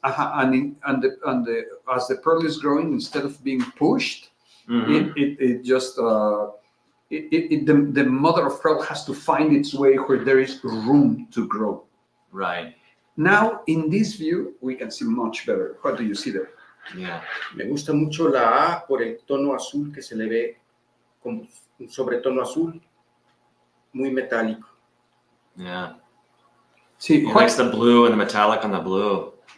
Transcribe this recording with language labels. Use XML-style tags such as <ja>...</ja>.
<en>And as the pearl is growing, instead of being pushed, it just the mother of pearl has to find its way where there is room to grow. Right. Now, in this view, we can see much better. What do you see there? Yeah.</en> <es>Me gusta mucho la A por el tono azul que se le ve como un sobretono azul muy metálico.</es> <en>Yeah. See, He likes the blue and the metallic on the blue.</en>